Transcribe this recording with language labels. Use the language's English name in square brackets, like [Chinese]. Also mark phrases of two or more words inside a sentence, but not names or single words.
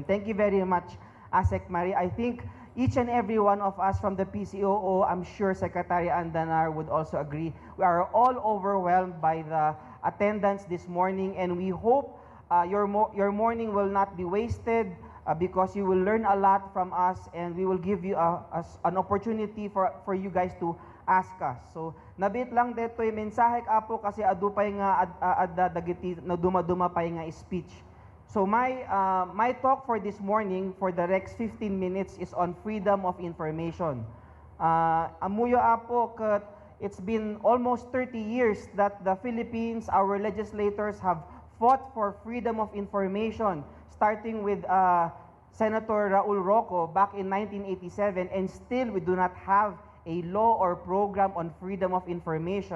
[English] Thank you very much, Asek Marie. I think each and every one of us from the PCOO, I'm sure Secretary Andanar would also agree, we are all overwhelmed by the attendance this morning, and we hope your morning will not be wasted because you will learn a lot from us, and we will give you an opportunity for you guys to ask us. So, [Iloko] nabit [Filipino] lang dito yung mensahe [Iloko] apo kasi adu pa nga dagiti na dumaduma pa nga speech. [English] So my talk for this morning for the next 15 minutes is on freedom of information. [Iloko] Amuyo apo kat [English] it's been almost 30 years that the Philippines, our legislators have fought for freedom of information, starting with Senator Raul Roco back in 1987, and still we do not have a law or program on freedom of information.